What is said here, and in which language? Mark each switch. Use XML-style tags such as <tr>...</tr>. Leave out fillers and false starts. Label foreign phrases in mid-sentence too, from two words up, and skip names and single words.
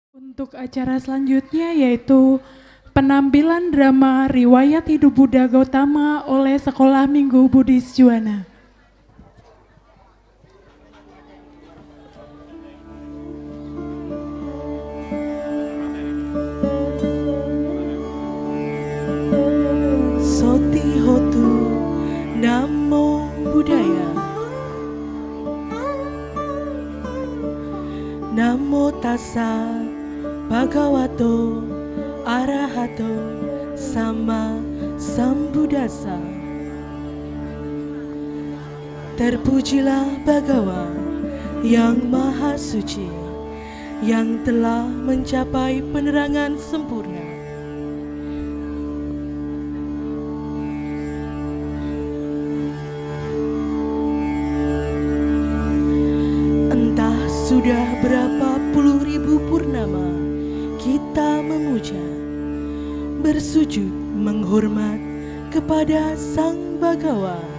<id>Untuk acara selanjutnya yaitu penampilan drama Riwayat Hidup Buddha Gautama oleh Sekolah Minggu Buddhis Juana.</id> <pi>Soti Hotu Namo Buddhaya. Namo tassa bhagavato arahato sama sambuddhassa.</pi> <id>Terpujilah Bhagawa yang Maha Suci, yang telah mencapai penerangan sempurna. Entah sudah berapa puluh ribu purnama kita memuja, bersujud menghormat kepada Sang Bhagawa.</id>